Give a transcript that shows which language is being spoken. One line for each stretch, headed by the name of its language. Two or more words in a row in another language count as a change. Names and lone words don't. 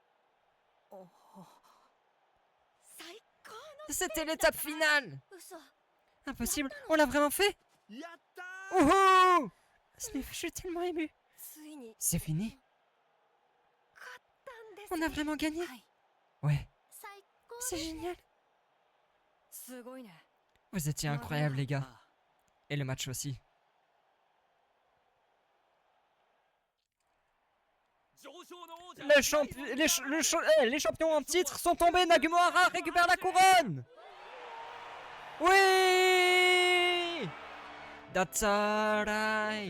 French: C'était l'étape finale! Impossible, on l'a vraiment fait? Wouhou! Je suis tellement ému. C'est fini? On a vraiment gagné?
Japanese: はい
French: Ouais,
Japanese: 最高
French: c'est génial.
Japanese: すごいね
French: Vous étiez incroyables, les gars. Et le match aussi. Les champions en titre sont tombés. Nagumohara récupère la couronne. Oui!
English: That's alright.